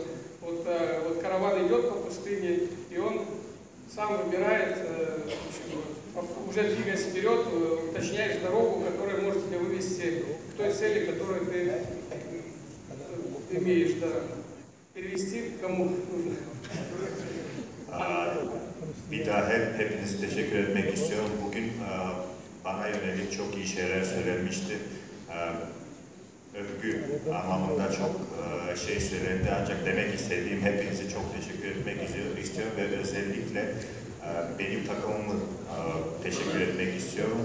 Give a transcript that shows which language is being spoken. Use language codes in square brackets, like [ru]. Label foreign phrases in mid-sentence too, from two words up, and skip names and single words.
[ru] Вот караван идет по пустыне, и он сам выбирает, уже двигаясь вперед, уточняешь дорогу, которая может тебя вывести к той цели, которую ты имеешь, да. Перевести kому нужно. [tr] Bir daha hepinize teşekkür etmek istiyorum. Bugün bana yönelik çok iyi şeyler söylenmişti. Övgü anlamında çok şey söylendi. Ancak demek istediğim hepinize çok teşekkür etmek istiyorum ve özellikle benim takımımı teşekkür etmek istiyorum.